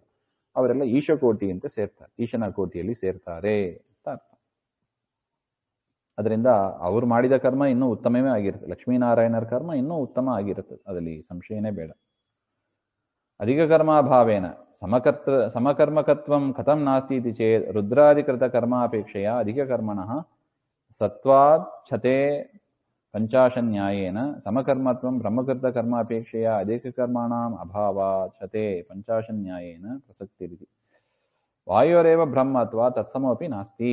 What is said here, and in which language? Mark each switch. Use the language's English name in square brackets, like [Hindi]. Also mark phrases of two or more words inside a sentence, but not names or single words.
[Kannada] ಅವರೆಲ್ಲ ಈಶಕೋಟಿ ಅಂತ ಸೇರ್ತಾರೆ, ಈಶನ ಕೋಟಿಯಲ್ಲಿ ಸೇರ್ತಾರೆ ಅಂತ ಅರ್ಥ. ಅದರಿಂದ ಅವರು ಮಾಡಿದ ಕರ್ಮ ಇನ್ನೂ ಉತ್ತಮವೇ ಆಗಿರುತ್ತೆ. ಲಕ್ಷ್ಮೀನಾರಾಯಣರ ಕರ್ಮ ಇನ್ನೂ ಉತ್ತಮ ಆಗಿರುತ್ತದೆ, ಅದರಲ್ಲಿ ಸಂಶಯನೇ ಬೇಡ. [Sanskrit] ಅಧಿಕ ಕರ್ಮಾಭಾವೇನ ಸಮಕರ್ಮಕತ್ವಂ ಕಥಂ ನಾಸ್ತಿ ಇತಿ ಚೇತ್ ರುದ್ರಾದಿಕೃತ ಕರ್ಮಾಪೇಕ್ಷೆಯ ಅಧಿಕ ಕರ್ಮಣಃ ಸತ್ವಾತ್ ಛತೆ ಪಂಚಾಶನ್ಯಾಯೇನ ಸಮಕರ್ಮತ್ವಂ ಬ್ರಹ್ಮಕೃತ ಕರ್ಮಾಪೇಕ್ಷೆಯ ಅಧಿಕ ಕರ್ಮಾಣಾಂ ಅಭಾವಾತ್ ಛತೆ ಪಂಚಾಶನ್ಯಾಯೇನ ಪ್ರಸಕ್ತಿರಿತಿ ವಾಯೋರೇವ ಬ್ರಹ್ಮ ಅಥವಾ ತತ್ಸಮೋಪಿ ನಾಸ್ತಿ.